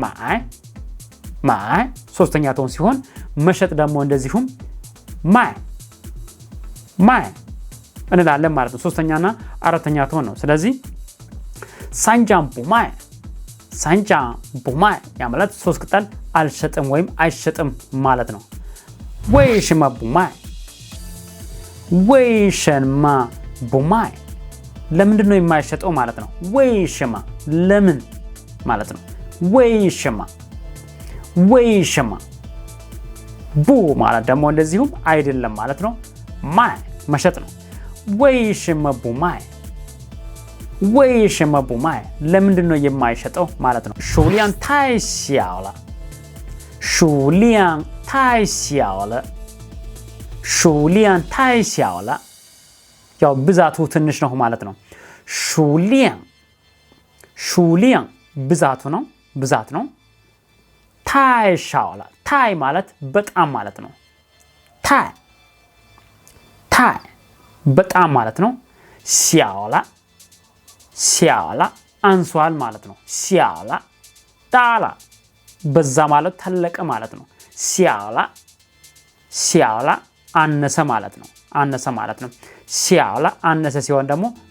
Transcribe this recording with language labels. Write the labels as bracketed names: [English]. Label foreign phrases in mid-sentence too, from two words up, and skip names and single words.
[Amharic] ማይ ሶስተኛ ቶን ሲሆን መሸጥ ደግሞ እንደዚሁም ማይ እንላለን ማለት ነው። ሶስተኛና አራተኛ ቶን ነው። ስለዚህ [Chinese] 三张 不卖 [Amharic] ያ ማለት ሶስት ቅጠል አልሸጥም ወይም አይሸጥም ማለት ነው። [Chinese] 为什么不卖 [Amharic] ለምንድን ነው የማይሸጠው ማለት ነው። ለምን ማለት ነው። 为什么 ቡ ማለት ደግሞ እንደዚሁም አይደለም ማለት ነው። ማይ መሸጥ ነው። [Chinese] 为什么不卖 [Amharic] ለምንድን ነው የማይሸጠው ማለት ነው። [Chinese] 数量太小了 [Amharic] ያው ብዛቱ ትንሽ ነው ማለት ነው። ሹሊያን ብዛት ነው። ታይ ማለት በጣም ማለት ነው። ታይ በጣም ማለት ነው። ሲያላ አንሷል ማለት ነው። [Chinese] 小了 大了 [Amharic] በዛ ማለት ተለቀ ማለት ነው። ሲያላ አነሰ ማለት ነው። ሲያላ አነሰ ሲሆን ደግሞ